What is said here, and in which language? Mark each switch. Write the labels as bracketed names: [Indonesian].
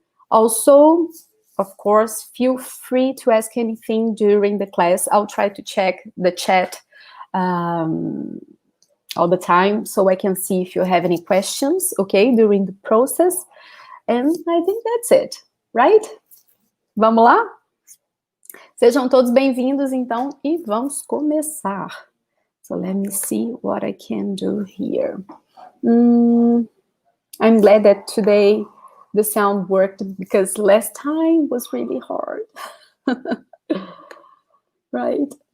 [English] Also, of course, feel free to ask anything during the class. I'll try to check the chat all the time, so I can see if you have any questions, okay, during the process. And I think that's it, right? [Portuguese] Vamos lá? Sejam todos bem-vindos, então, e vamos começar. [English] So let me see what I can do here. I'm glad that today the sound worked, because last time was really hard. Right?